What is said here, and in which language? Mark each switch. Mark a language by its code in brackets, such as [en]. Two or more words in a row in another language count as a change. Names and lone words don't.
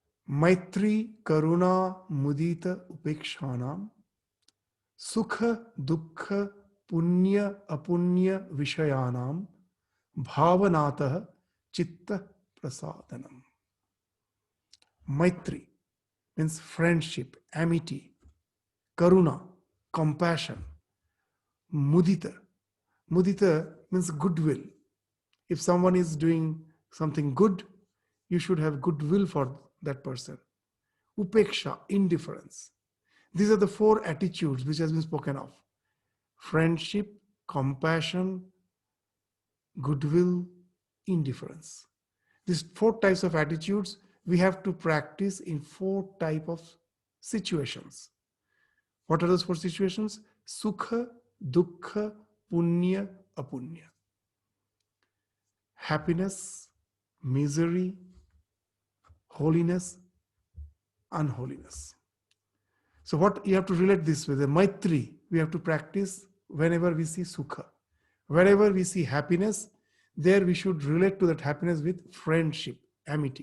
[sa] Maitri Karuna Mudita Upekshanam Sukha Dukha Punya Apunya Vishayanam Bhavanatah Chitta Prasadanam. [en] Maitri means friendship, amity. Karuna, compassion. Mudita. Mudita means goodwill. If someone is doing something good, you should have goodwill for that person. Upeksha, indifference. These are the four attitudes which has been spoken of. Friendship, compassion, goodwill, indifference. These four types of attitudes we have to practice in four types of situations. What are those four situations? [sa] Sukha, dukkha, punya, apunya. [en] Happiness, misery, holiness, unholiness. So what you have to relate this with? The Maitri, we have to practice whenever we see Sukha. Wherever we see happiness, there we should relate to that happiness with friendship, amity.